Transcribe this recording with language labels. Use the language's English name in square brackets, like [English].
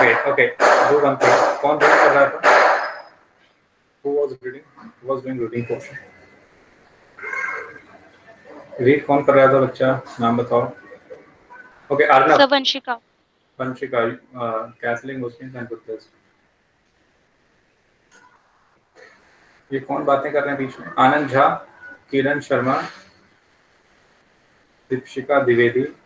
[Hindi] Okay, दो one thing, कौन read कर रहा था? [English] Who was doing reading portion? [Hindi] Read कौन कर रहा था बच्चा, नाम बताओ। Okay, Arnab. Sir Vanshika. Vanshika, castling Muslims and Buddhist. ये कौन बातें कर रहे हैं बीच में? आनंद झा, किरण शर्मा, दीपशिका द्विवेदी,